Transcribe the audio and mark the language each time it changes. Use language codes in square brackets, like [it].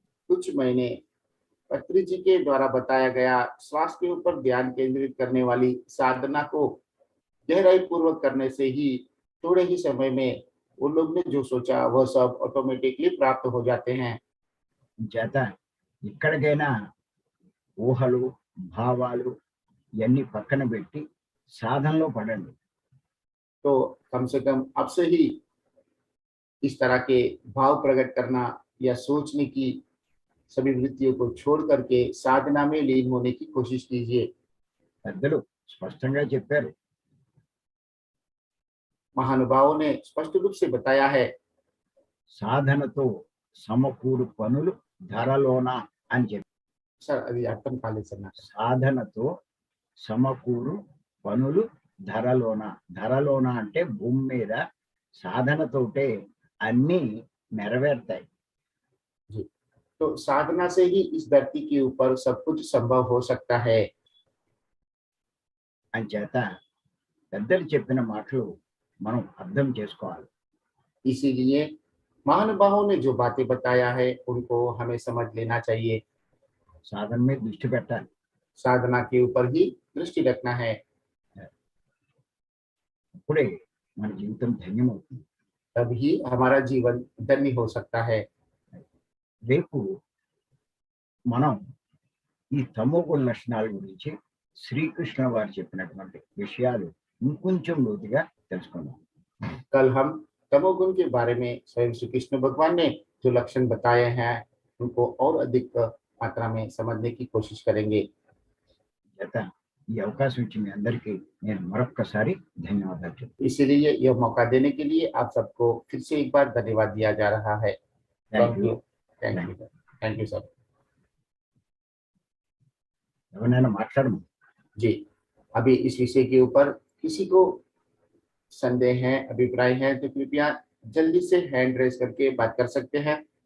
[hi] कुछ महीने पत्री जी के द्वारा बताया गया श्वास के ऊपर ध्यान केंद्रित करने वाली साधना को गहराई पूर्वक करने से ही थोड़े ही समय में उन लोग ने जो सोचा वह सब ऑटोमेटिकली प्राप्त हो जाते हैं। [te] చేత ఇక్కడికైనా ఊహలు భావాలు ఇవన్నీ పక్కన పెట్టి సాధనలో పడండి. [hi] तो कम से कम अब से ही इस तरह के भाव प्रकट करना या सोचने की सभी वृत्तियों को छोड़ करके साधना में लीन होने की कोशिश कीजिए। [te] పెద్దలు స్పష్టంగా చెప్పారు. [hi] महानुभावों ने स्पष्ट रूप से बताया है। [te] సాధనతో సమకూరు పనులు ధరలోన అని చెప్పి, सर अभी अर्थम काले सर సాధనతో సమకూరు పనులు ధరలోన. ధరలోన అంటే భూమి మీద సాధనతోటే అన్ని నెరవేరుతాయి. [hi] जी, तो साधना से ही इस धरती के ऊपर सब कुछ संभव हो सकता है। [te] అంచేత పెద్దలు చెప్పిన మాటలు మనం అర్థం చేసుకోవాలి. [hi] इसीलिए महानुभावों ने जो बातें बताया है उनको हमें समझ लेना चाहिए। [te] సాధన మీద దృష్టి పెట్టాలి. [hi] साधना के ऊपर ही दृष्टि रखना है, [te] అప్పుడే మన జీవితం ధన్యమవుతుంది. [hi] तभी हमारा जीवन धन्य हो सकता है। [te] రేపు మనం ఈ తమోగుణ లక్షణాల గురించి శ్రీకృష్ణ వారు చెప్పినటువంటి విషయాలు ఇంకొంచెం లోతుగా తెలుసుకుందాం. [hi] कल हम तमोगुण के बारे में स्वयं श्री कृष्ण भगवान ने जो लक्षण बताए हैं उनको और अधिक मात्रा में समझने की कोशिश करेंगे। [te] చేత ఈ అవకాశం ఇచ్చి మీ అందరికీ నేను మరొక్కసారి ధన్యవాదాలు చెప్తాను. [hi] इसीलिए यह मौका देने के लिए आप सबको फिर से एक बार धन्यवाद दिया जा रहा है। [en] Thank you. Thank you sir. [te] ఎవరైనా మాట్లాడము. [hi] जी, अभी इस विषय के ऊपर किसी को संदेह है, अभिप्राय है तो कृपया जल्दी से हैंड रेज करके बात कर सकते हैं।